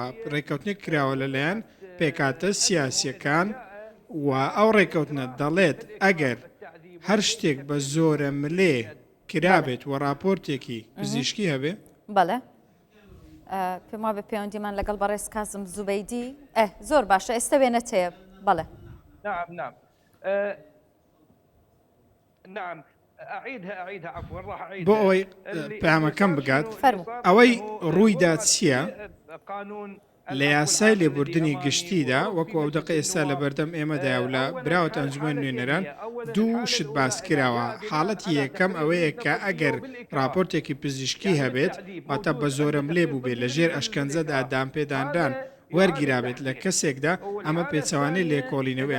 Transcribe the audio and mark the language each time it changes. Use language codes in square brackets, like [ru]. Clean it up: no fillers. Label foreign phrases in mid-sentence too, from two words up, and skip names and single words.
[ckb] ڕێکەوتنێک کراوە لەلایەن پێکاتە سیاسیەکان و ئەو ڕێکەوتنە دەڵێت ئەگەر هەر شتێک بە زۆرە ملێ کرابێت و راپۆرتێکی پزیشکی هەبێ. بەڵێ پێم وابێ پەیوەندیمان لەگەڵ بەڕێز کازم زوبەیدی زۆر باشە ئێستا وێنەتەیە. بەڵێ [ar] نعم نعم نعم أعيدها عفوا راح أعيدها [ckb] بۆ ئەوەی پامەکەم بگات ئەوەی ڕوویدا چییە لە یاسای لێبوردنی گشتیدا وەکو ئەو دقە ئێستا لە بەردەم ئێمەدایە و لە براوە ئەنجومەن نوێنەران دوو شت باس کراوە. حاڵەتی یەکەم ئەوەیە کە ئەگەر راپۆرتێکی پزیشکی هەبێت واتە بە زۆرم لێ بوو بێت لە ژێر ئەشکەنجەدا دامپێدانران وەرگیرابێت لە کەسێکدا ئەمە پێچەوانەی لێکۆڵینەوەی.